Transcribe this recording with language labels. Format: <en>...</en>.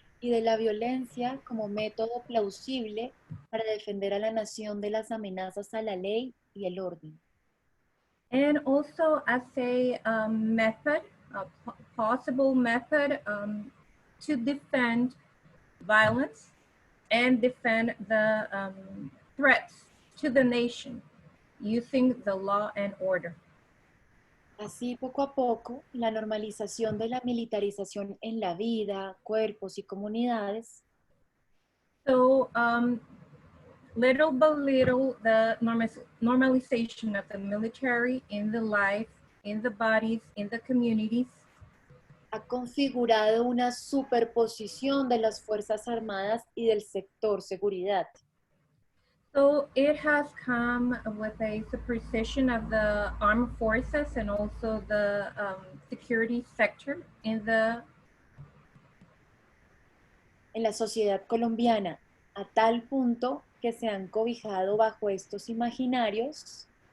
<es>Y de la violencia como método plausible para defender a la nación de las amenazas a la ley y el orden.</es> <en>And also as a method, a possible method to defend violence and defend the threats to the nation using the law and order.</en> <es>Así, poco a poco, la normalización de la militarización en la vida, cuerpos y comunidades</es> <en>So little by little, the normalization of the military in the life, in the bodies, in the communities,</en> <es>ha configurado una superposición de las Fuerzas Armadas y del sector seguridad.</es> <en>so it has come with a superposition of the armed forces and also the security sector in the</en> <es>En la sociedad colombiana, a tal punto que se han cobijado bajo estos imaginarios</es>